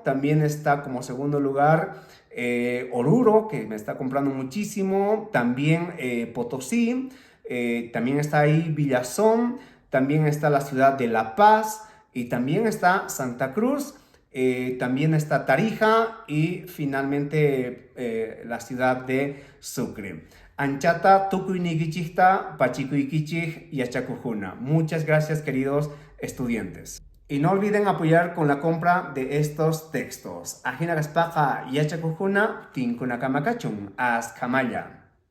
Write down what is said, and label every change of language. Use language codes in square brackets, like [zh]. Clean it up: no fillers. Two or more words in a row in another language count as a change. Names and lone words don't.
[es] También está como segundo lugar Oruro, que me está comprando muchísimo. También Potosí. También está ahí Villazón. También está la ciudad de La Paz. Y también está Santa Cruz. También está Tarija y finalmente la ciudad de Sucre. [qu] Anchata tukuynikichikta pachikuykichik yachakujuna. [es] Muchas gracias, queridos estudiantes. Y no olviden apoyar con la compra de estos textos. [qu] Ajinagaspaqa yachakujuna tinkunakamacachun askamaya.